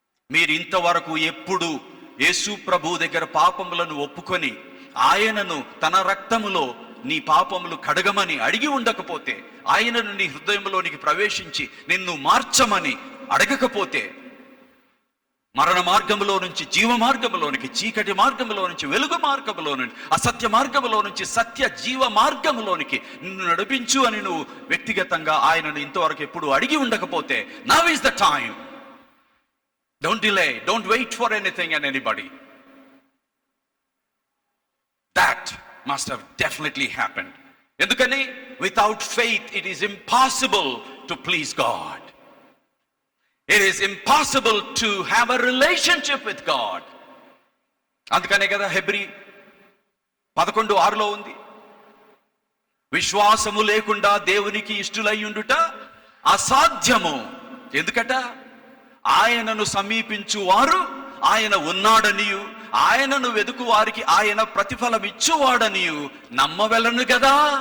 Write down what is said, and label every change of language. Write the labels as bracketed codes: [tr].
[te] మీరు ఇంతవరకు ఎప్పుడు యేసు ప్రభు దగ్గర పాపములను ఒప్పుకొని ఆయనను తన రక్తములో నీ పాపములు కడగమని అడిగి ఉండకపోతే, ఆయనను నీ హృదయంలోనికి ప్రవేశించి నిన్ను మార్చమని అడగకపోతే, మరణ మార్గములో నుంచి జీవ మార్గములోనికి, చీకటి మార్గములో నుంచి వెలుగు మార్గములో నుంచి, అసత్య మార్గములో నుంచి సత్య జీవ మార్గములోనికి నిన్ను నడిపించు అని నువ్వు వ్యక్తిగతంగా ఆయనను ఇంతవరకు ఎప్పుడు అడిగి ఉండకపోతే, [en] Now is the time. Don't delay, don't wait for anything and anybody. That must have definitely happened. [te] Endukani, [en] without faith it is impossible to please God. It is impossible to have a relationship with God. [te] అందుకనే కదా Hebrew 11:6 ఉంది, విశ్వాసము లేకుండా దేవునికి ఇష్టులై ఉండుట అసాధ్యము. ఎందుకట? ఆయనను సమీపించు వారు ఆయన ఉన్నాడనియు, ఆయనను వెదుకు వారికి ఆయన ప్రతిఫలం ఇచ్చువాడనియు నమ్మవెలను కదా.